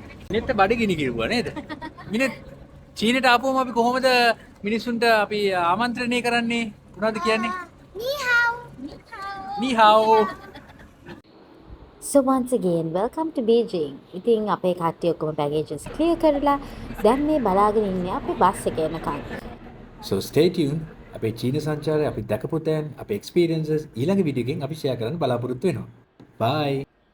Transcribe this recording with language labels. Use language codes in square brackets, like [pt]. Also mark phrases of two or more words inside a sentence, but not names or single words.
[si] නෙත් බඩගිනි කිව්වා නේද? මිනිත් චීනට ආපුවම අපි කොහොමද මිනිස්සුන්ට අපි ආමන්ත්‍රණය කරන්නේ? මොනවද කියන්නේ? [zh] 你好. 你好. [en] So once again, welcome to Beijing. [si] ඉතින් අපේ කට්ටිය ඔක්කොම [en] baggages clear [si] කරලා දැන් මේ බලාගෙන ඉන්නේ අපේ බස් එක එනකන්. [en] So stay tuned. [si] අපේ චීන සංචාරය අපි දැකපු තැන් අපේ experiences ඊළඟ වීඩියෝ එකෙන් අපි share කරන්න බලාපොරොත්තු වෙනවා. Bye.